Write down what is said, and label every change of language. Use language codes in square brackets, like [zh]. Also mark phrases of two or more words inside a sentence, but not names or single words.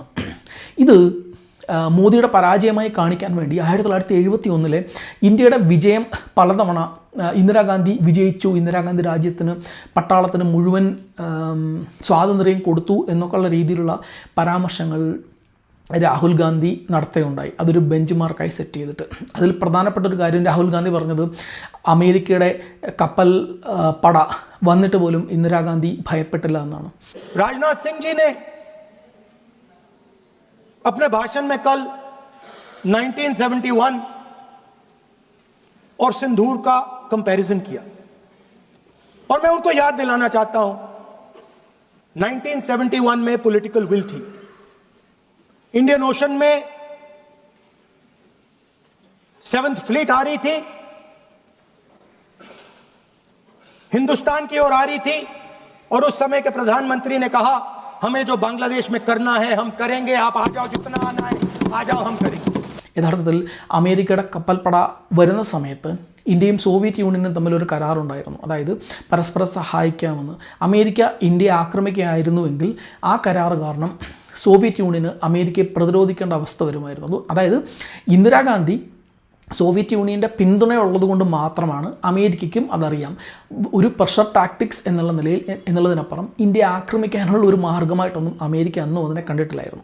[ml] ഇത് മോദിയുടെ പരാജയമായി കാണിക്കാൻ വേണ്ടി 1971 ഇന്ത്യയുടെ വിജയം പലതവണ ഇന്ദിരാഗാന്ധി വിജയിച്ചു, ഇന്ദിരാഗാന്ധി രാജ്യത്തിന് പട്ടാളത്തിന് മുഴുവൻ സ്വാതന്ത്ര്യം കൊടുത്തു എന്നൊക്കെയുള്ള രീതിയിലുള്ള പരാമർശങ്ങൾ രാഹുൽ ഗാന്ധി നടത്തുകയുണ്ടായി. അതൊരു ബെഞ്ച് മാർക്കായി സെറ്റ് ചെയ്തിട്ട്. അതിൽ പ്രധാനപ്പെട്ട ഒരു കാര്യം രാഹുൽ ഗാന്ധി പറഞ്ഞത് അമേരിക്കയുടെ കപ്പൽ പട വന്നിട്ട് പോലും ഇന്ദിരാഗാന്ധി ഭയപ്പെട്ടില്ല എന്നാണ്. [hi] രാജ്നാഥ് സിംഗ് ജി ने अपने भाषण में कल 1971 और सिंदूर का कंपैरिजन किया और मैं उनको याद दिलाना चाहता हूं 1971 में [en] political will [hi] थी. इंडियन ओशन में 7th फ्लीट आ रही थी, हिंदुस्तान की ओर आ रही थी और उस समय के प्रधानमंत्री ने कहा हमें जो बांग्लादेश में करना है हम करेंगे, आप आ जाओ, जितना आना है आ जाओ, हम करेंगे. [ml] യഥാർത്ഥത്തിൽ അമേരിക്കയുടെ കപ്പൽപ്പട വരുന്ന സമയത്ത് ഇന്ത്യയും സോവിയറ്റ് യൂണിയനും തമ്മിലൊരു കരാറുണ്ടായിരുന്നു. അതായത് പരസ്പരം സഹായിക്കാമെന്ന്. അമേരിക്ക ഇന്ത്യയെ ആക്രമിക്കുകയായിരുന്നുവെങ്കിൽ ആ കരാറ് കാരണം സോവിയറ്റ് യൂണിയന് അമേരിക്കയെ പ്രതിരോധിക്കേണ്ട അവസ്ഥ വരുമായിരുന്നു. അതായത് ഇന്ദിരാഗാന്ധി സോവിയറ്റ് യൂണിയൻ്റെ പിന്തുണയുള്ളത് കൊണ്ട് മാത്രമാണ് അമേരിക്കയ്ക്കും അതറിയാം ഒരു [en] pressure tactics [ml] എന്നുള്ളതിനപ്പുറം ഇന്ത്യയെ ആക്രമിക്കാനുള്ള ഒരു മാർഗമായിട്ടൊന്നും അമേരിക്ക അന്നും അതിനെ കണ്ടിട്ടില്ലായിരുന്നു.